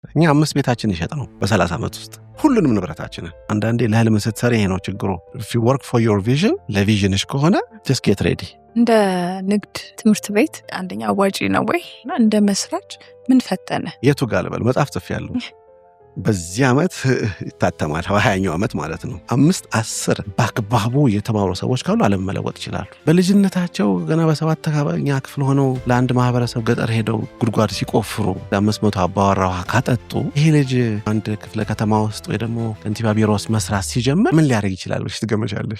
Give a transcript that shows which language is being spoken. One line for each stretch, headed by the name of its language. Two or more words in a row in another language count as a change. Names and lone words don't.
Amharic: እኛ 5 ቤታችን ይሸጥነው በ30 ዓመት ውስጥ ሁሉንም ንብረታችንን። አንዳንዴ ለህልም ስትሰሪ ይሄ ነው ችግሩ።
English: if you work for your vision
Amharic: ለቪዥንሽ ከሆነ
English: just get ready።
Amharic: እንደ ንግድ ትምህርት ቤት አንደኛ አዋጪ ነው ወይ እና እንደ መስራች ምን ፈተነ? የቱ ጋር ልበል? መጽሐፍ ጽፌያለሁ። በዚህ ዓመት ይታተማል 20ኛው ዓመት ማለት ነው። 5-10 በአግባቡ የተማሩ ሰዎች ካሉ ዓለም መለወጥ ይችላሉ። በልጅነታቸው ገና በ7ኛ ክፍል ሆነው ለአንድ ማህበረሰብ ገጠር ሄደው ጉድጓድ ሲቆፍሩ 500 አባወራ ውሃ ካጠጡ ይሄ ልጅ አንድ ክፍለ ከተማ ውስጥ ወይ ደግሞ ከንቲባ ቢሮ ውስጥ መስራት ሲጀምር ምን ሊያደርግ ይችላል ብለሽ ትገምቻለሽ?